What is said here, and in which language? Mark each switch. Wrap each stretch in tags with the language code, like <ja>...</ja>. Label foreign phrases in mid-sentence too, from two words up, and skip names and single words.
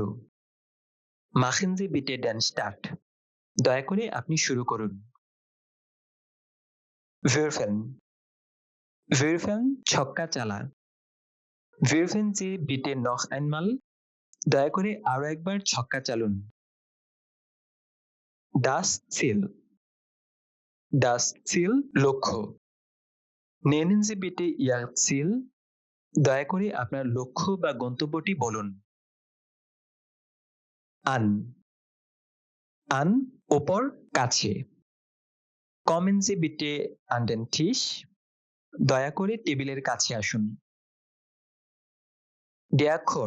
<de>Machen Sie bitte den Start.</de> <bn>দয়া করে আপনি শুরু করুন। Würfeln. Würfeln ছক্কা চালা।</bn> <de>Würfeln Sie bitte noch einmal.</de> <bn>দয়া করে আরো একবার ছক্কা চালুন।</bn> <de>Das Ziel. Das Ziel লক্ষ্য। Nennen Sie bitte Ihr Ziel.</de> <bn>দয়া করে আপনার লক্ষ্য বা গন্তব্যটি বলুন।</bn> <de>An. An</de> <bn>উপর, কাছে।</bn> <de>Kommen Sie bitte an den Tisch.</de> <bn>দয়া করে টেবিলের কাছে আসুন।</bn> <de>Der Chor.</de>